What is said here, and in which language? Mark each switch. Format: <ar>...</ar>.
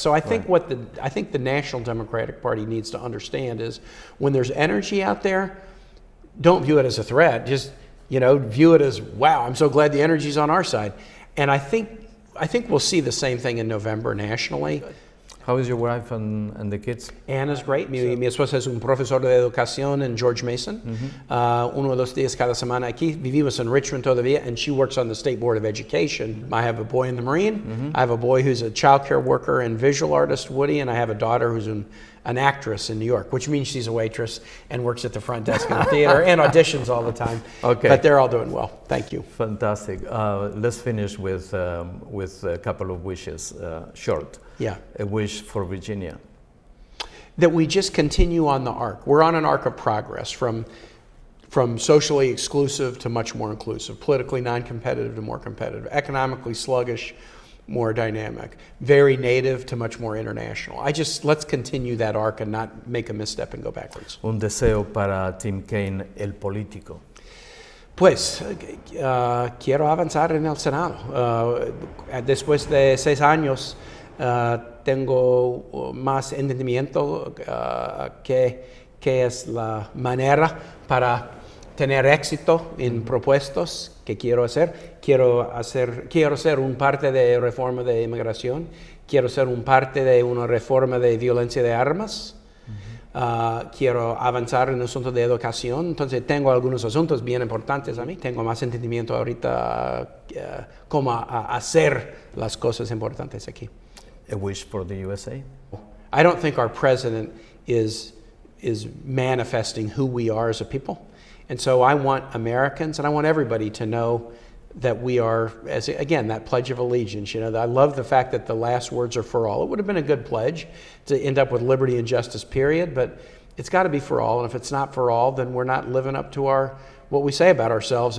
<en>So I think I think the National Democratic Party needs to understand is when there's energy out there, don't view it as a threat. Just, view it as, wow, I'm so glad the energy's on our side. And I think I think we'll see the same thing in November nationally. How is your wife and the kids? Anna's great.</en> <es>Mi esposa es un profesor de educación en George Mason. Uno o dos días cada semana aquí. Vivimos en Richmond todavía,</es> <en>and she works on the State Board of Education. I have a boy in the Marine. I have a boy who's a child care worker and visual artist, Woody, and I have a daughter who's an actress in New York, which means she's a waitress and works at the front desk in the theater and auditions all the time. Okay. But they're all doing well. Thank you. Fantastic. Let's finish with a couple of wishes, short. Yeah. A wish for Virginia. That we just continue on the arc. We're on an arc of progress from socially exclusive to much more inclusive, politically non-competitive to more competitive, economically sluggish, more dynamic, very native to much more international. Let's continue that arc and not make a misstep and go backwards.</en> <es>Un deseo para Tim Kaine, el político. Pues quiero avanzar en el Senado. Después de 6 años, tengo más entendimiento que es la manera para tener éxito en propuestos que quiero hacer. Quiero ser un parte de reforma de inmigración. Quiero ser un parte de una reforma de violencia de armas. Quiero avanzar en el asunto de educación. Entonces tengo algunos asuntos bien importantes a mí. Tengo más entendimiento ahorita cómo hacer las cosas importantes aquí.</es> <en>A wish for the USA? I don't think our president is manifesting who we are as a people. And so I want Americans and I want everybody to know that we are, again, that Pledge of Allegiance. I love the fact that the last words are for all. It would have been a good pledge to end up with liberty and justice, period, but it's got to be for all. And if it's not for all, then we're not living up to what we say about ourselves.</en>